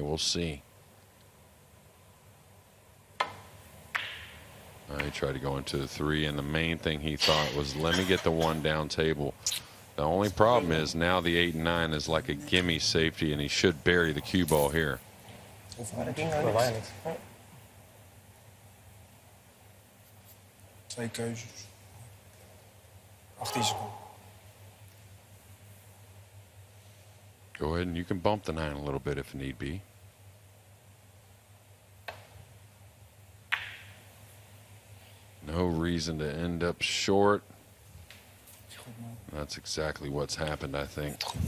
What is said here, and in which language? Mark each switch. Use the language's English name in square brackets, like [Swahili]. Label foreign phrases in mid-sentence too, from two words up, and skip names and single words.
[English] We'll see. He tried to go into the 3, and the main thing he thought was, let me get the 1 down table. The only problem is now the 8 and 9 is like a gimme safety, and he should bury the cue ball here. [German] Da war ja nichts. [Dutch] 2 keuzes. 18 seconden. [English] Go ahead and you can bump the 9 a little bit if need be. No reason to end up short. That's exactly what's happened, I think.